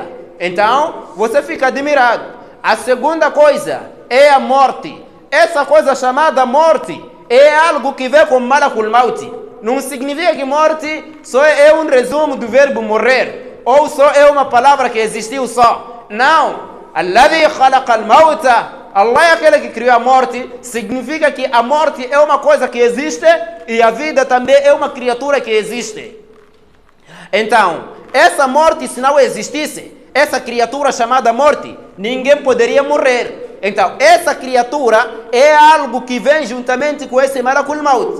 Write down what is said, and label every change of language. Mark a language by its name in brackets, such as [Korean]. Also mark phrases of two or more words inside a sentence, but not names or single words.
[Portuguese] Então, você fica admirado. A segunda coisa é a morte. Essa coisa chamada morte é algo que vem com [Arabic] ملك الموت. [Portuguese] Não significa que morte só é um resumo do verbo morrer, ou só é uma palavra que existiu só. Não. [Arabic] الذي خلق الموت, [Portuguese] Allah é aquele que criou a morte. Significa que a morte é uma coisa que existe e a vida também é uma criatura que existe. Então, essa morte, se não existisse, essa criatura chamada morte, ninguém poderia morrer. Então, essa criatura é algo que vem juntamente com esse [Arabic] ملك الموت.